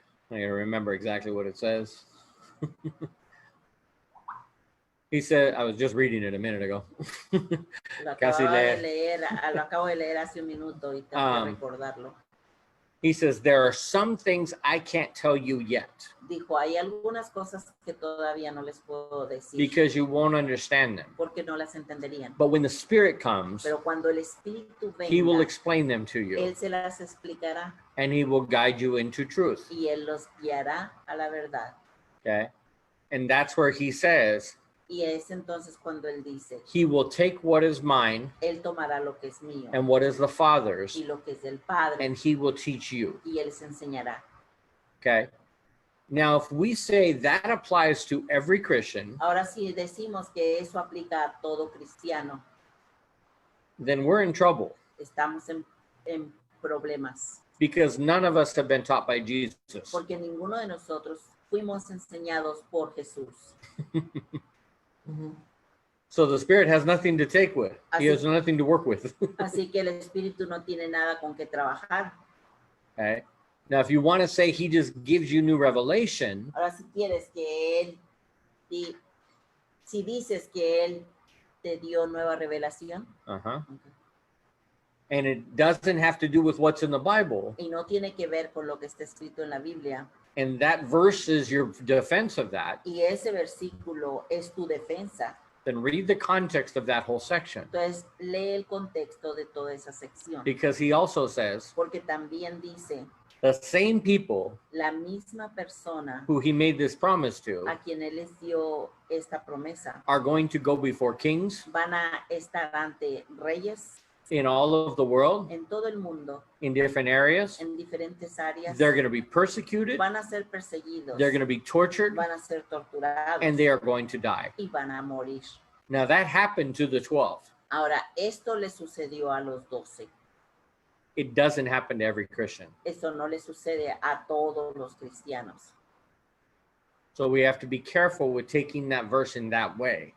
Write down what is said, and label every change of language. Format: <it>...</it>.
<en>I gotta remember exactly what it says. He said, I was just reading it a minute ago.</en> <es>lo Casi acabo de leer hace un minuto y tengo que recordarlo.</es> <en>He says, there are some things I can't tell you yet</en> <es>Dijo, hay algunas cosas que todavía no les puedo decir</es> <en>because you won't understand them.</en> <es>porque no las entenderían.</es> <en>But when the Spirit comes,</en> <es>Pero cuando el Espíritu</es> <en>he will</en> <es>venga,</es> <en>explain them to you</en> <es>Él se las explicará</es> <en>and he will guide you into truth.</en> <es>y Él los guiará a la verdad.</es> <en>Okay. And that's where he says,</en> <es>Y es entonces cuando Él dice,</es> <en>he will take what is mine</en> <es>Él tomará lo que es mío</es> <en>and what is the Father's</en> <es>y lo que es del Padre</es> <en>and he will teach you.</en> <es>y Él les enseñará.</es> <en>Okay. Now, if we say that applies to every Christian,</en> <es>Ahora, si decimos que eso aplica a todo cristiano,</es> <en>then we're in trouble</en> <es>estamos en problemas,</es> <en>because none of us have been taught by Jesus.</en> <es>porque ninguno de nosotros fuimos enseñados por Jesús.</es> <en>So the Spirit has nothing to take with. He has nothing to work with.</en> <es>Así que el Espíritu no tiene nada con que trabajar.</es> <en>Okay. Now, if you want to say he just gives you new revelation,</en> <es>Ahora, si quieres que Él, si dices que Él te dio nueva revelación,</es> <en>and it doesn't have to do with what's in the Bible,</en> <es>y no tiene que ver con lo que está escrito en la Biblia,</es> <en>and that verse is your defense of that,</en> <es>y ese versículo es tu defensa,</es> <en>then read the context of that whole section.</en> <es>entonces lee el contexto de toda esa sección.</es> <en>Because he also says,</en> <es>Porque también dice,</es> <en>the same people</en> <es>la misma persona</es> <en>who he made this promise to</en> <es>a quien Él les dio esta promesa</es> <en>are going to go before kings</en> <es>van a estar ante reyes</es> <en>in all of the world,</en> <es>en todo el mundo,</es> <en>in different areas.</en> <es>en diferentes áreas.</es> <en>They're going to be persecuted,</en> <es>Van a ser perseguidos,</es> <en>they're going to be tortured,</en> <es>van a ser torturados</es> <en>and they are going to die.</en> <es>y van a morir.</es> <en>Now that happened to the 12.</en> <es>Ahora, esto le sucedió a los 12.</es> <en>It doesn't happen to every Christian.</en> <es>Eso no le sucede a todos los cristianos.</es> <en>So we have to be careful with taking that verse in that way.</en>